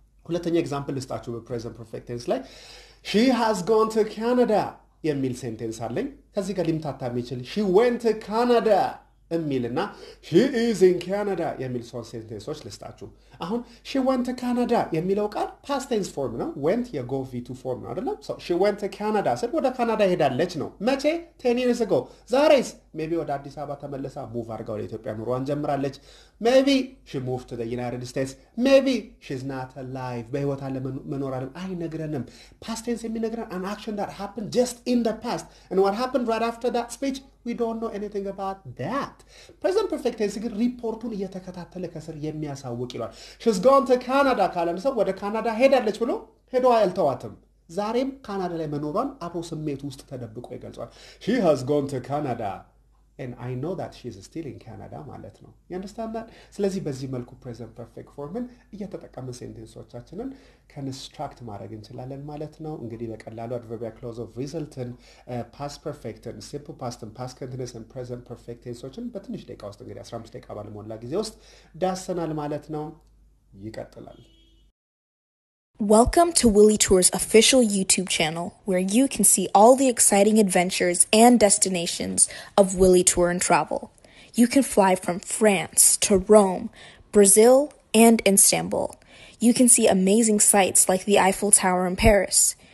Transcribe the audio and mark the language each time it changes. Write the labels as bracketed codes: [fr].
[am] ሁለተኛ ኤግዛምፕል ልስጣችሁ በፕሬዘንት ፐርፌክት ቴንስ ላይ [en] she has gone to Canada [am] የሚል ሴንቴንስ አለኝ። ከዚህ ጋር ሊምታታ የሚችል [en] she went to Canada [am] የሚልና [en] she is in Canada [am] የሚል ሶስት ሴንቴንሶች ልስጣችሁ። አሁን she went to Canada የሚለው ቃል past tense form ነው። went የgo v2 form ነው አይደለም? so she went to Canada ስል ወደ ካናዳ ሄዳለች ነው። መቼ? 10 years ago። ዛሬስ maybe ወደ አዲስ አበባ ተመለሳ move አድርጋ ወደ ኢትዮጵያ ኑሮዋን ጀምራለች። [en] maybe she moved to the United States. maybe she's not alive. [am] በህይወት አለ መኖር አለ አይነግረንም። [en] past tense የሚነግረን an action that happened just in the past and what happened right after that speech we don't know anything about that. [am] present perfect tense ግን ሪፖርቱን እየተከታተለ ከስር የሚያሳውቅ ይላል። she's gone to Canada ካለን ሰው ወደ ካናዳ ሄዳለች ብሎ ሄዶ አልተዋትም። ዛሬም ካናዳ ላይ መኖሯን አብሮ ስሜት ውስጥ ተደብቆ ይገልጻል። [en] she has gone to Canada and I know that she's still in Canada [am] ማለት ነው። [en] you understand that? [am] ስለዚህ በዚህ መልኩ present perfect forምን እየተጠቀምን ሴንቴንሶቻችንን construct ማድረግ እንችላለን ማለት ነው። እንግዲህ በቀላሉ adverbial clause of resultን past perfectን simple pastን past continuous and present perfect tenseዎችን በትንሽ ደቂቃ ውስጥ እንግዲህ 15 ደቂቃ ባልሞላ ጊዜ ውስጥ ዳሰናል ማለት ነው። ይቀጥላል። [en] Welcome to Willie Tour's official YouTube channel, where you can see all the exciting adventures and destinations of Willie Tour and Travel. You can fly from France to Rome, Brazil, and Istanbul. You can see amazing sights like the Eiffel Tower in Paris.